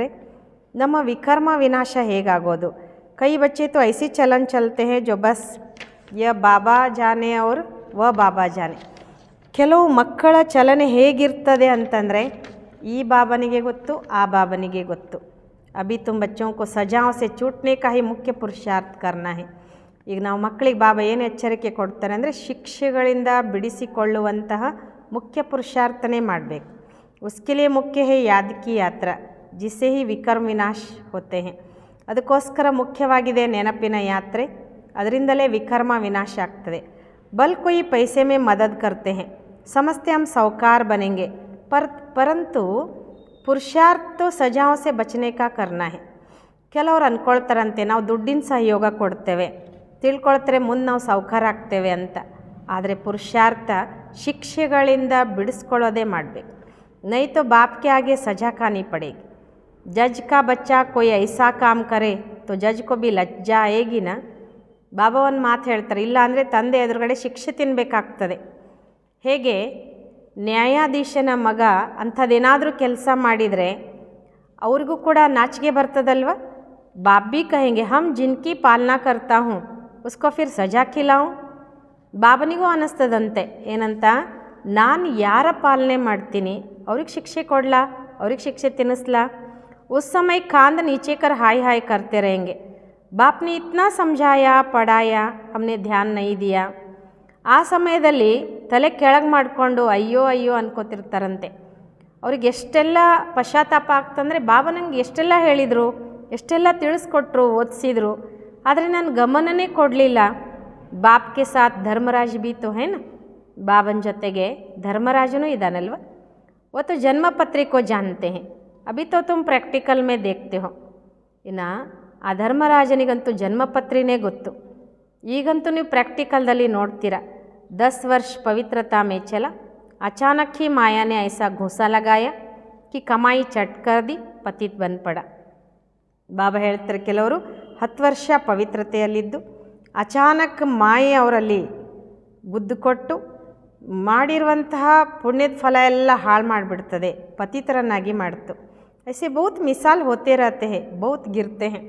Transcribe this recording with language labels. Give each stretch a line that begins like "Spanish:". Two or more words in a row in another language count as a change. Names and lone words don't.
Kannada: ನಮ್ಮ ವಿಕರ್ಮ ವಿನಾಶ ಹೇಗಾಗೋದು.
Hindi: कई बच्चे तो ऐसी चलन चलते हैं जो बस ये बाबा जाने और वो बाबा जाने.
Kannada: ಕೆಲವು ಮಕ್ಕಳ ಚಲನೆ ಹೇಗಿರ್ತದೆ ಅಂತಂದರೆ ಈ ಬಾಬನಿಗೆ ಗೊತ್ತು, ಆ ಬಾಬನಿಗೆ ಗೊತ್ತು.
Hindi: अभी तुम बच्चों को सजाओं से छूटने का ही मुख्य पुरुषार्थ करना है.
Kannada: ಈಗ ನಾವು ಮಕ್ಕಳಿಗೆ ಬಾಬಾ ಏನು ಎಚ್ಚರಿಕೆ ಕೊಡ್ತಾರೆ ಅಂದರೆ ಶಿಕ್ಷೆಗಳಿಂದ ಬಿಡಿಸಿಕೊಳ್ಳುವಂತಹ ಮುಖ್ಯ ಪುರುಷಾರ್ಥನೇ ಮಾಡಬೇಕು.
Hindi: उसके लिए मुख्य है याद की यात्रा जिससे ही विकर्म विनाश होते हैं.
Kannada: ಅದಕ್ಕೋಸ್ಕರ ಮುಖ್ಯವಾಗಿದೆ ನೆನಪಿನ ಯಾತ್ರೆ, ಅದರಿಂದಲೇ ವಿಕರ್ಮ ವಿನಾಶ ಆಗ್ತದೆ.
Hindi: बल कोई पैसे में मदद करते हैं, समझते हम साहूकार बनेंगे, परंतु पुरुषार्थ तो सजाओं से बचने का करना है.
Kannada: ಕೆಲವರು ಅಂದ್ಕೊಳ್ತಾರಂತೆ ನಾವು ದುಡ್ಡಿನ ಸಹಯೋಗ ಕೊಡ್ತೇವೆ, ತಿಳ್ಕೊಳ್ತಾರೆ ಮುಂದೆ ನಾವು ಸಾಹುಕಾರ ಆಗ್ತೇವೆ ಅಂತ. ಆದರೆ ಪುರುಷಾರ್ಥ ಶಿಕ್ಷೆಗಳಿಂದ ಬಿಡಿಸ್ಕೊಳ್ಳೋದೇ ಮಾಡಬೇಕು.
Hindi: नहीं तो बाप के आगे सजा खानी पड़ेगी. जज का बच्चा कोई ऐसा काम करे तो जज को भी लज्जा आएगी ना.
Kannada: ಬಾಬಾ ಒಂದು ಮಾತು ಹೇಳ್ತಾರೆ, ಇಲ್ಲ ಅಂದರೆ ತಂದೆ ಎದುರುಗಡೆ ಶಿಕ್ಷೆ ತಿನ್ನಬೇಕಾಗ್ತದೆ. ಹೇಗೆ ನ್ಯಾಯಾಧೀಶನ ಮಗ ಅಂಥದ್ದೇನಾದರೂ ಕೆಲಸ ಮಾಡಿದರೆ ಅವ್ರಿಗೂ ಕೂಡ ನಾಚಿಕೆ ಬರ್ತದಲ್ವ.
Hindi: बाप भी कहेंगे हम जिनकी पालना करता हूँ उसको फिर सजा खिलाऊं.
Kannada: ಬಾಬನಿಗೂ ಅನ್ನಿಸ್ತದಂತೆ ಏನಂತ, ನಾನು ಯಾರ ಪಾಲನೆ ಮಾಡ್ತೀನಿ ಅವ್ರಿಗೆ ಶಿಕ್ಷೆ ಕೊಡಲಾ, ಅವ್ರಿಗೆ ಶಿಕ್ಷೆ ತಿನ್ನಿಸ್ಲಾ.
Hindi: उस समय कांद नीचे कर हाय हाय करते रहेंगे. बाप ने इतना समझाया पढ़ाया हमने ध्यान नहीं दिया.
Kannada: ಆ ಸಮಯದಲ್ಲಿ ತಲೆ ಕೆಳಗೆ ಮಾಡಿಕೊಂಡು ಅಯ್ಯೋ ಅಯ್ಯೋ ಅನ್ಕೋತಿರ್ತಾರಂತೆ. ಅವ್ರಿಗೆ ಎಷ್ಟೆಲ್ಲ ಪಶ್ಚಾತ್ತಾಪ ಆಗ್ತಂದರೆ ಬಾಬಾ ನನಗೆ ಎಷ್ಟೆಲ್ಲ ಹೇಳಿದರು, ಎಷ್ಟೆಲ್ಲ ತಿಳಿಸ್ಕೊಟ್ರು, ಓದಿಸಿದ್ರು, ಆದರೆ ನಾನು ಗಮನನೇ ಕೊಡಲಿಲ್ಲ.
Hindi: बाप के साथ धर्मराज भी तो है ना,
Kannada: ಬಾಬನ ಜೊತೆಗೆ ಧರ್ಮರಾಜನೂ ಇದ್ದಾನಲ್ವ.
Hindi: वो तो जन्म पत्री को जानते हैं, अभी तो तुम प्रैक्टिकल में देखते हो.
Kannada: ಇನ್ನು ಆ ಧರ್ಮರಾಜನಿಗಂತೂ ಜನ್ಮಪತ್ರಿನೇ ಗೊತ್ತು, ಈಗಂತೂ ನೀವು ಪ್ರಾಕ್ಟಿಕಲ್ದಲ್ಲಿ ನೋಡ್ತೀರಾ.
Hindi: 10 वर्ष पवित्रता में चला, अचानक ही माया ने ऐसा घूसा लगाया कि कमाई चट कर दी, पतित बन पड़ा.
Kannada: ಬಾಬಾ ಹೇಳ್ತಾರೆ, ಕೆಲವರು 10 ವರ್ಷ ಪವಿತ್ರತೆಯಲ್ಲಿದ್ದು ಅಚಾನಕ್ ಮಾಯೆ ಅವರಲ್ಲಿ ಗುದ್ದು ಕೊಟ್ಟು ಮಾಡಿರುವಂತಹ ಪುಣ್ಯದ ಫಲ ಎಲ್ಲ ಹಾಳು ಮಾಡಿಬಿಡ್ತದೆ, ಪತಿತರನ್ನಾಗಿ ಮಾಡ್ತು.
Hindi: ऐसे बहुत मिसाल होते रहते हैं, बहुत गिरते हैं.